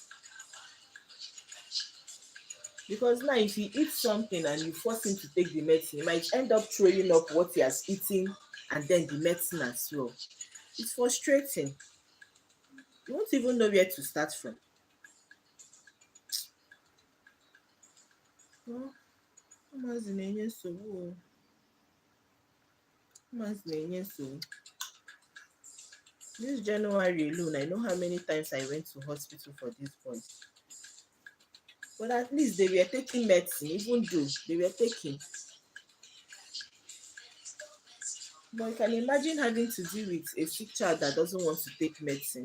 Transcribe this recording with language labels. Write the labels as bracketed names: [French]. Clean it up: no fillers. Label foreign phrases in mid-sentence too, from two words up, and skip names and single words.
[English] Because now if he eats something and you force him to take the medicine, he might end up throwing up what he has eaten and then the medicine as well. It's frustrating. You won't even know where to start from. Well, [Igbo] Maazị na-enye nsogbu o. Maazị na-enye nsogbu. [English] This January alone, I know how many times I went to hospital for these boys. But at least they were taking medicine, even though they were taking. But you can imagine having to deal with a sick child that doesn't want to take medicine.